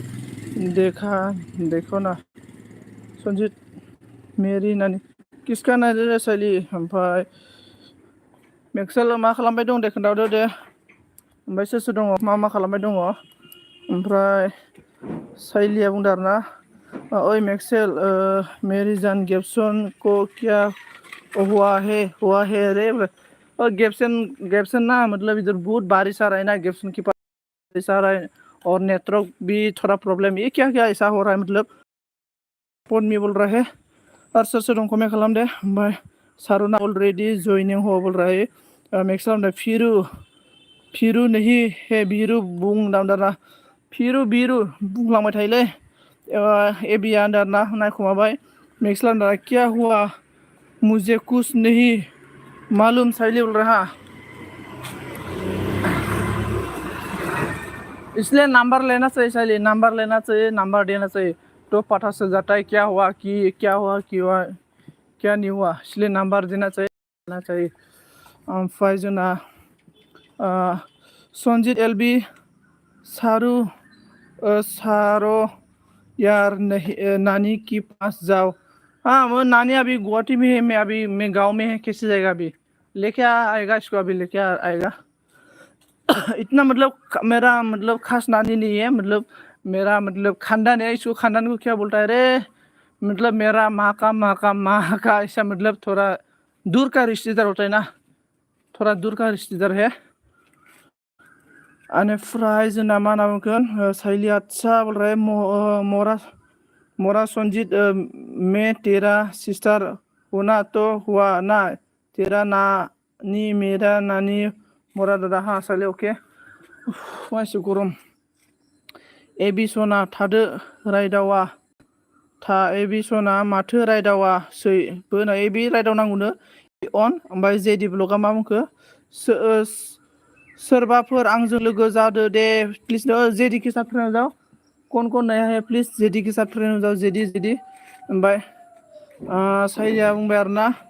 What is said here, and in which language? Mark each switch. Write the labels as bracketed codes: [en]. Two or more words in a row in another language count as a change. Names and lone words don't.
[hi] देखो ना संजीत मेरी नानी किसका नानी रे [brx] साइली ओमफ्राय मेक्सेल मा खालामबाय दं दे खोन्थाहरदो दे ओमफ्राय सोर दङ मा खालामबाय दङ ओमफ्राय साइलिया बुंदों [hi] आरोना ओए मेक्सेल मेरी जान गेप्सन को क्या हुआ है रे गेप्सन ना मतलब इधर बहुत बारिश आ रहा है ना गेप्सन के पास बारिश आ रहा है और नेटवर्क भी थोड़ा प्रॉब्लम ये क्या क्या ऐसा हो रहा है मतलब फोन में बोल रहा है और [brx] सोर दं कमेन्ट खालाम दे ओमफ्राय सारुना [en] already joining [hi] हो बोल रहा है मेक्सेल फिरू नहीं है [brx] बिरू बुं दाना फिरू बुंलांबाय थायोलै एबिया दाना नायखुमाबाय मेक्सेल दाना [hi] क्या हुआ मुझे कुछ नहीं मालूम साइली बोल रहा इसलिए नंबर लेना चाहिए साइली नंबर लेना चाहिए नंबर देना चाहिए तो पता चल जाता है क्या हुआ क्या नहीं हुआ इसलिए नंबर देना चाहिए [brx] ओमफ्राय जोंना संजीत एलबी सारो [hi] यार नहीं नानी के पास जाओ हाँ वो नानी अभी गुवाहाटी में है मैं गांव में है कैसे जाएगा अभी लेके आएगा इसको अभी लेके आएगा इतना मतलब मेरा मतलब खास नानी नहीं है मतलब मेरा मतलब खानदान है इसको खानदान को क्या बोलता है रे मतलब मेरा माँ का ऐसा मतलब थोड़ा दूर का रिश्तेदार होता है ना थोड़ा दूर का रिश्तेदार है [brx] बेनिफ्राय जोंना मा होनना बुंगोन [hi] साइली अच्छा बोल रहा है मोरा संजीत मैं तेरा सिस्टर होना तो हुआ ना तेरा नानी मेरा नानी मोरा दादा हाँ साइली ओके [brx] मानसि गरम एबि सना थादो रायदावा एबि सना माथो रायदावा सै बोना एबि रायदावनांगौनो अन ओमफ्राय जेडि ब्लगा मा बुंखो सोरबाफोर आंजों लोगो जादो दे [hi] प्लिज जेडि के साथ फ्रेंड जाओ कौन नया है प्लिज जेडि के साथ फ्रेंड जाओ जेडि [brx] ओमफ्राय साइलिया बुंबाय आरोना